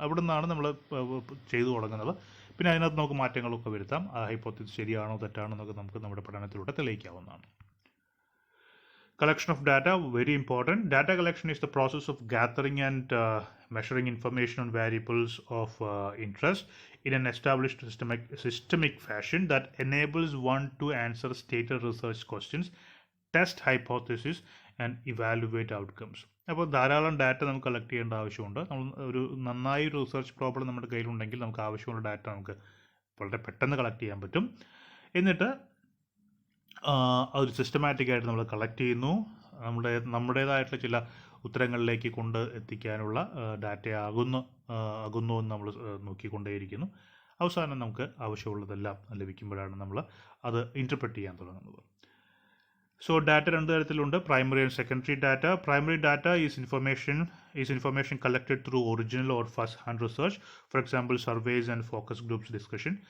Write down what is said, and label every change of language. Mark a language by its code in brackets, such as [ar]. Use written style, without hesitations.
[ml] അവിടെ നിന്നാണ് നമ്മൾ ചെയ്തു തുടങ്ങുന്നത്. പിന്നെ അതിനകത്ത് നമുക്ക് മാറ്റങ്ങളൊക്കെ വരുത്താം. ആ ഹൈപ്പോത്തിസിസ് ശരിയാണോ തെറ്റാണോ എന്നൊക്കെ നമുക്ക് നമ്മുടെ പഠനത്തിലൂടെ തെളിയിക്കാവുന്നതാണ്. [en] Collection of data, very important. Data collection is the process of gathering and measuring information on variables of interest in an established systemic fashion that enables one to answer stated research questions, test hypotheses and evaluate outcomes. [ml] അപ്പോൾ ധാരാളം data നമുക്ക് collect ചെയ്യേണ്ട ആവശ്യമുണ്ട്. നമ്മൾ ഒരു നന്നായി ഒരു research problem നമ്മുടെ കയ്യിലുണ്ടെങ്കിൽ നമുക്ക് ആവശ്യമുള്ള ഡാറ്റ നമുക്ക് വളരെ പെട്ടെന്ന് കളക്ട് ചെയ്യാൻ പറ്റും. എന്നിട്ട് അതൊരു സിസ്റ്റമാറ്റിക് ആയിട്ട് നമ്മൾ കളക്ട് ചെയ്യുന്നു. നമ്മുടേതായിട്ടുള്ള ചില ഉത്തരങ്ങളിലേക്ക് കൊണ്ട് എത്തിക്കാനുള്ള ഡാറ്റ ആകുന്നു എന്ന് നമ്മൾ നോക്കിക്കൊണ്ടേയിരിക്കുന്നു. അവസാനം നമുക്ക് ആവശ്യമുള്ളതെല്ലാം ലഭിക്കുമ്പോഴാണ് നമ്മൾ അത് ഇൻ്റർപ്രറ്റ് ചെയ്യാൻ തുടങ്ങുന്നത്. [en] So data [ml] രണ്ട് തരത്തിലുണ്ട്, [en] primary and secondary data. Primary data is information collected through original or first hand research. For example, surveys and focus groups discussion.